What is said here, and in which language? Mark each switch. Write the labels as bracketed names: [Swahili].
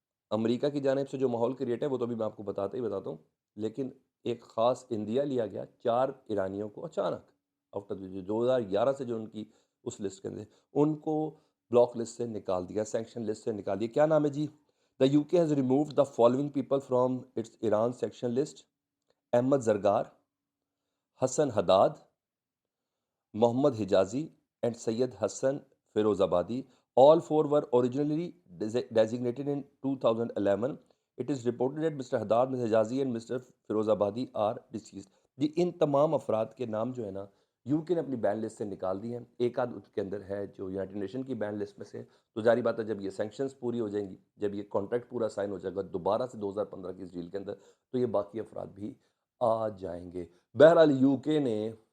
[Urdu] امریکہ کی جانب سے جو ماحول کریٹ ہے وہ تو بھی میں آپ کو بتاتا ہوں، لیکن ایک خاص اندیا لیا گیا 4 ایرانیوں کو اچانک آفٹر 2011 سے جو ان کی اس لسٹ کے اندر، ان کو بلاک لسٹ سے نکال دیا، سینکشن لسٹ سے نکال دیا۔ کیا نام ہے جی؟ [English] the U K has removed the following people from its Iran section list: [Urdu] Ahmad Zargar, Hasan Haddad, Muhammad Hijazi and سید حسن فیروز آبادی. [English] All four were originally designated in 2011. It is reported that Mr. Haddad, Mr. Hijazi and Mr. Feroz Abadi are deceased. [Urdu] جی ان تمام افراد کے نام جو ہے نا you کے نے اپنی بین لسٹ سے نکال دی ہیں، ایک آدھ اس کے اندر ہے جو یونائٹڈ نیشن کی بین لسٹ میں سے، تو ظاہری بات ہے جب یہ سینکشنز پوری ہو جائیں گی، جب یہ کانٹریکٹ پورا سائن ہو جائے گا دوبارہ سے 2015 کی اس ڈیل کے اندر، تو یہ باقی افراد بھی آ جائیں گے۔ بہرحال یو کے نے